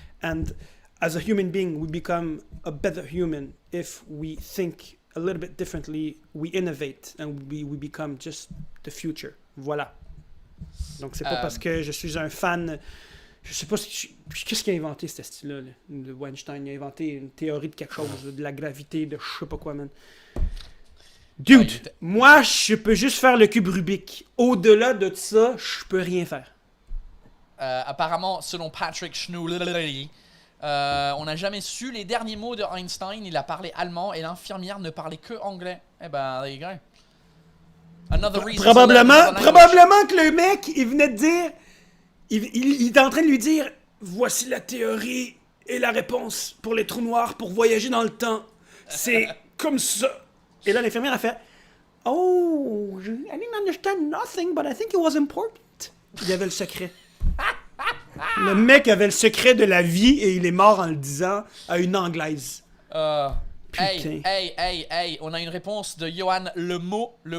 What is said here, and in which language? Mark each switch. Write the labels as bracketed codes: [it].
[en] And as a human being, we become a better human. If we think a little bit differently, we innovate and we become just the future. [fr] Voilà. Donc c'est pas parce que je suis un fan... Je sais pas qu'est-ce qu'il a inventé, ce style-là. De Weinstein, il a inventé une théorie de quelque chose, de la gravité, de je sais pas quoi, man. Dude, moi, je peux juste faire le cube Rubik. Au-delà de ça, je peux rien faire. Apparemment, selon Patrick Schnouli, On n'a jamais su les derniers mots de Einstein. Il a parlé allemand et l'infirmière ne parlait que anglais. Eh ben, [en] there you go. Another reason to learn another language. [fr] Probablement que le mec, il venait de dire... Il est en train de lui dire, voici la théorie et la réponse pour les trous noirs pour voyager dans le temps. C'est comme ça. Et là, l'infirmière a fait, [en] oh, I didn't understand nothing, but I think it was important. [fr] Il y avait le secret. Le mec avait le secret de la vie et il est mort en le disant à une Anglaise. Hey, on a une réponse de Johan le Mault.